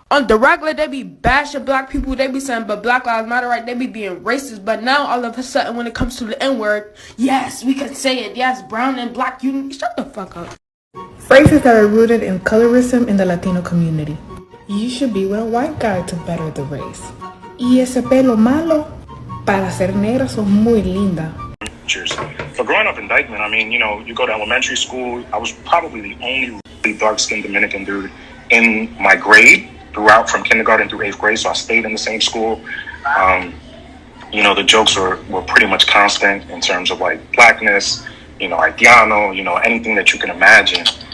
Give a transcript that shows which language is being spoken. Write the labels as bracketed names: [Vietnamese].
[English] On the regular, they be bashing black people. They be saying, but Black Lives Matter, right? They be being racist. But now, all of a sudden, when it comes to the N-word, yes, we can say it. Yes, brown and black, you shut the fuck up. Phrases that are rooted in colorism in the Latino community. You should be with a white guy to better the race. [Spanish] Y ese pelo malo, para ser negra sos muy linda. [English] So growing up in Dykeman, I mean, you go to elementary school, I was probably the only really dark-skinned Dominican dude in my grade throughout from kindergarten through 8th grade, so I stayed in the same school. The jokes were pretty much constant in terms of like blackness, Haitiano, anything that you can imagine.